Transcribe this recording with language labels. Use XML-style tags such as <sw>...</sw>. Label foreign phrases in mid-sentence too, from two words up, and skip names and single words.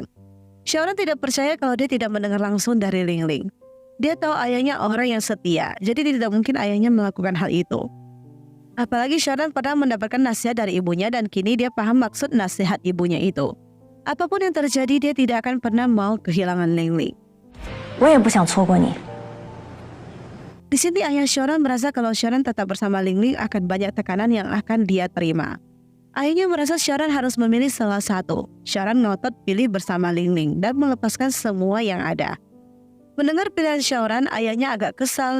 <id>Xiaoran tidak percaya kalau dia tidak mendengar langsung dari Ling Ling. Dia tahu ayahnya orang yang setia, jadi tidak mungkin ayahnya melakukan hal itu. Apalagi Xiaoran pernah mendapatkan nasihat dari ibunya dan kini dia paham maksud nasihat ibunya itu. Apapun yang terjadi, dia tidak akan pernah mau kehilangan Ling Ling.</id> <zh>我也不想错过你。</zh> <id>Di sini ayah Xiaoran merasa kalau Xiaoran tetap bersama Ling Ling akan banyak tekanan yang akan dia terima. Ayahnya merasa Xiaoran harus memilih salah satu. Xiaoran ngotot pilih bersama Ling Ling dan melepaskan semua yang ada. Mendengar pilihan Xiaoran, ayahnya agak kesal.</id>